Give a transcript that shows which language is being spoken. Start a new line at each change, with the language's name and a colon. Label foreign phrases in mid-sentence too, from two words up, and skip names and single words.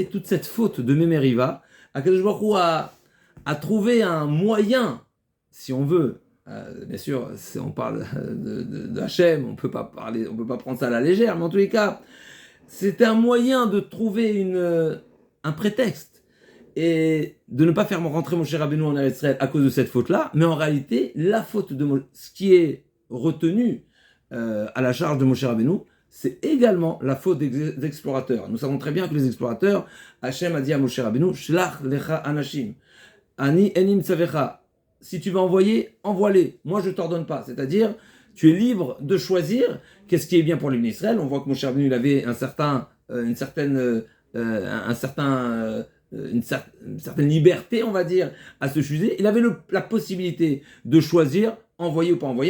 French: toute cette faute de Mémériva, Akadosh Baruch Hu a trouvé un moyen, si on veut, bien sûr, on parle de Hachem, on peut pas prendre ça à la légère, mais en tous les cas, c'était un moyen de trouver un prétexte et de ne pas faire rentrer Moshe Rabbeinu en Eretz Israël à cause de cette faute-là, mais en réalité, la faute ce qui est retenu à la charge de Moshe Rabbeinu, c'est également la faute des explorateurs. Nous savons très bien que les explorateurs, Hachem a dit à Moshe Rabbeinu,
Hebrew: שלח לך אנשים, אני איני מצוך.
French: Si tu veux envoyer, envoie-les. Moi, je ne t'ordonne pas. C'est-à-dire, tu es libre de choisir qu'est-ce qui est bien pour l'Ibn Israël. On voit que Moshe Rabbeinu, il avait une certaine liberté, on va dire, à ce sujet. Il avait la possibilité de choisir envoyer ou pas envoyer.